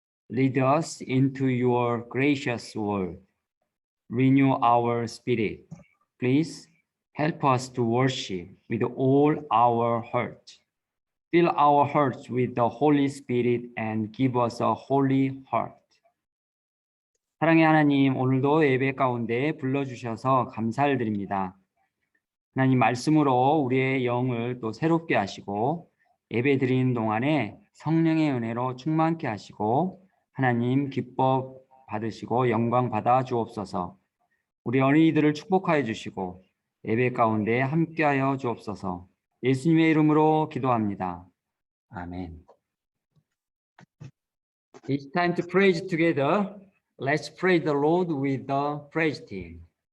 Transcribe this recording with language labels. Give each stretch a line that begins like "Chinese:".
English: Lead us into your gracious word. Renew our spirit. Please help us to worship with all our heart. Fill our hearts with the Holy Spirit and give us a holy heart.
Korean: 사랑의 하나님, 오늘도 예배 가운데 불러주셔서 감사를 드립니다. 하나님 말씀으로 우리의 영을 또 새롭게 하시고 예배 드리는 동안에 성령의 은혜로 충만케 하시고 하나님 기뻐 받으시고 영광 받아 주옵소서. 우리 어린이들을 축복하여 주시고 예배 가운데 함께하여 주옵소서. 예수님의 이름으로 기도합니다. 아멘.
English: It's time to praise together. Let's praise the Lord with the praise team.